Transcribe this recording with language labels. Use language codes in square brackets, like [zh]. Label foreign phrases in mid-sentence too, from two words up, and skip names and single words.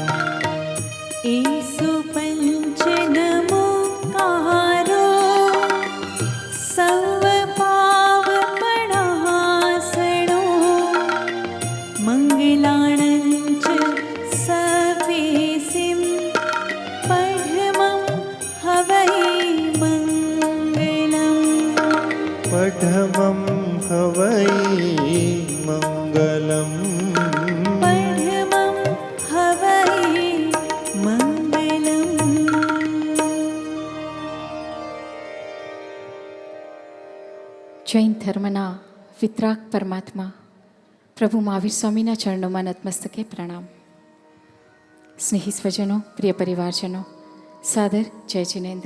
[pra] एसु पंच नमोकारो सवपावपणासणो मंगलाणंच सवेसिं पढमं हवै मंगलम् पढमं हवै मंगलम् पढमं हवै मंगलम्। [gu] જૈન ધર્મના વિતરાગ પરમાત્મા પ્રભુ મહાવીર સ્વામીના ચરણોમાં નતમસ્તકે પ્રણામ. સ્નેહી સ્વજનો, પ્રિય પરિવારજનો, સાદર જય જિનેન્દ્ર.